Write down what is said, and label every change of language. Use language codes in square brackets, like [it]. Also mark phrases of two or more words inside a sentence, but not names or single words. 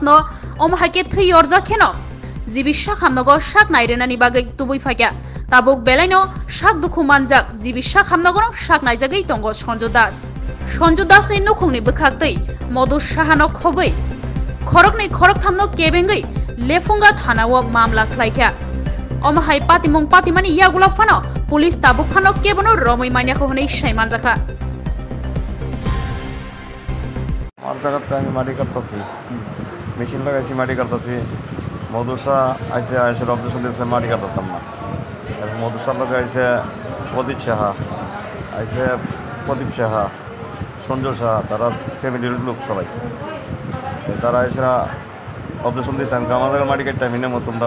[trp] no Omahake Thiyorja Keno Jibi Shak Hamnogo Shak Nairenani Bagai Tubui Fakya Tabuk Belaino Shak Dukumanjak Jibi Shak Hamnogo Shak Naijagi Tongo Swrangchati ni Nukhungni Bukhaktei Modushahano Khobai Khorokni Khorok Thamno Kebengai Lefunga Thanawo Mamla Khlaikya Omahai Patimong Patimani Yagula Fano Police Tabuk Khano Kebono Romoi Manyako Honei Shaimanjaka [bn] আর জায়গাতে আমি মাটি কাটতেছি মেশিন লাগাইছি মাটি কাটতেছি মধুসা আইসে আইসের অবজেকশন দিয়েছে মাটি কাটতাম না এবং মধুসার লোক আইসে অজিত সাহা আইসে প্রদীপ সাহা সঞ্জয় সাহা তারা ফ্যামিলির লোক সবাই তারা এসে অবজেকশন দিয়েছে আমি আমার জায়গায় মাটি কাটতে আমি নেবো তোমরা